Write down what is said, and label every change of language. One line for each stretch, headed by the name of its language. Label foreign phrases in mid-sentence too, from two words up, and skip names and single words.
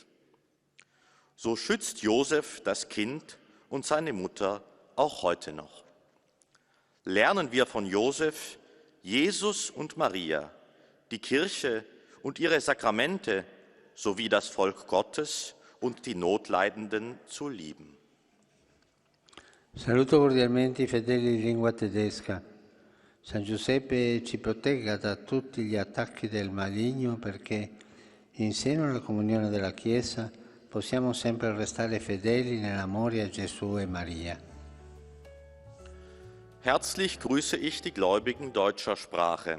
German: So schützt Josef das Kind und seine Mutter auch heute noch. Lernen wir von Josef, Jesus und Maria, die Kirche und ihre Sakramente sowie das Volk Gottes und die Notleidenden zu lieben.
Italian: Saluto cordialmente i fedeli di lingua tedesca. San Giuseppe ci protegga da tutti gli attacchi del maligno perché, in seno alla comunione della Chiesa, possiamo sempre restare fedeli nell'amore a Gesù e Maria.
German: Herzlich grüße ich die Gläubigen deutscher Sprache.